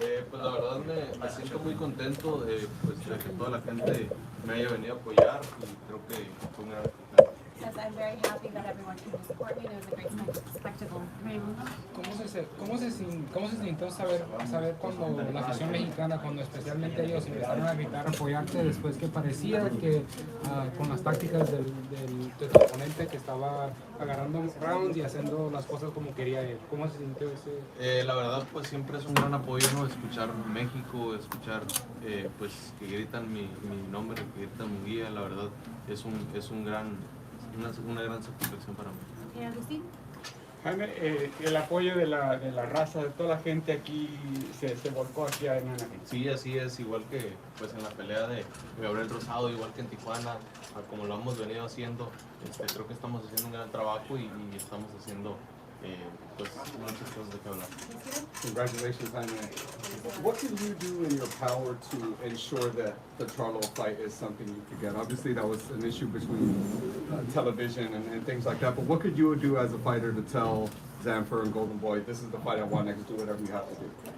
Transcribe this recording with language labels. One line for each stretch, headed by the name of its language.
Spanish: Pues la verdad me siento muy contento pues, de que toda la gente me haya venido a apoyar y creo que fue una gran oportunidad.
English: Yes, I'm very happy that everyone came to support me. It was a great spectacle. Raimundo?
Spanish: ¿Cómo se sintió saber cuando la afición mexicana, cuando especialmente ellos empezaron a gritar, apoyarte después que parecía que con las tácticas de tu oponente que estaba agarrando rounds y haciendo las cosas como quería él? ¿Cómo se sintió ese? La verdad pues siempre es un gran apoyo, ¿no? Escuchar México, escuchar pues que gritan mi nombre, que gritan Munguía, la verdad es una gran satisfacción para mí. ¿Y Agustín? Jaime, el apoyo de la raza, de toda la gente aquí se volcó aquí en Anaheim. Sí, así es, igual que pues en la pelea de Gabriel Rosado, igual que en Tijuana, como lo hemos venido haciendo, creo que estamos haciendo un gran trabajo y estamos haciendo pues muchas cosas de que hablar.
English: Congratulations, Jaime. What can you do in your power to ensure that the Charlo fight is something you could get? Obviously, that was an issue between television and things like that, but what could you do as a fighter to tell Zamfer and Golden Boy, this is the fight I want next, do whatever you have to do?